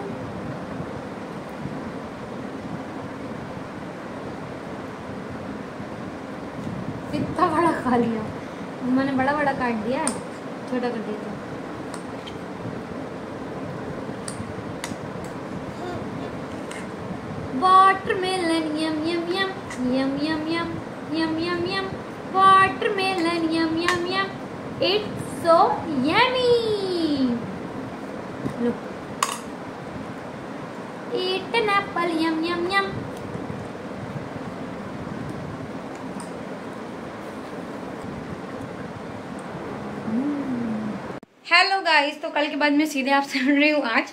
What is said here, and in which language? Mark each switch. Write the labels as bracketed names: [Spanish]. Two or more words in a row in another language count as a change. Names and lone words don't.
[Hindi] इतना बड़ा खा लिया मैंने, बड़ा बड़ा काट दिया है, छोटा कर दिया था। [English] watermelon yum yum yum yum yum yum yum yum yum watermelon yum yum yum it's so yummy. look eat an apple yum yum yum. hello guys, [Hindi] तो कल के बाद मैं सीधे आपसे मिल रही हूँ आज।